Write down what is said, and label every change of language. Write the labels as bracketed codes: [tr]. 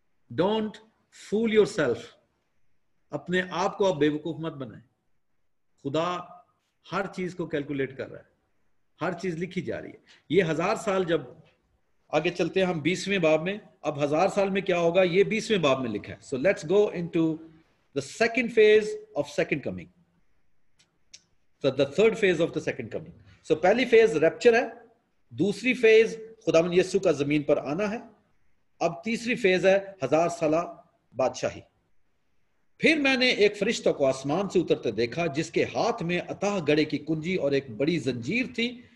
[en] Don't fool yourself. [ur] اپنے آپ کو آپ بے وقوف مت بنائیں. خدا ہر چیز کو کیلکولیٹ کر رہا ہے, ہر چیز لکھی جا رہی ہے. یہ 1000 سال جب آگے چلتے ہیں ہم 20ویں باب میں, اب 1000 سال میں کیا ہوگا یہ 20ویں باب میں لکھا ہے. [en] So let's go into the second phase of second coming. So the third phase of the second coming. [ur] So پہلی فیز ریپچر ہے, دوسری فیز خداوند یسوع کا زمین پر آنا ہے, اب تیسری فیز ہے 1000 سالہ بادشاہی. پھر میں نے ایک فرشتہ کو آسمان سے اترتے دیکھا جس کے ہاتھ میں اتاہ گڑھے کی کنجی اور ایک بڑی زنجیر تھی.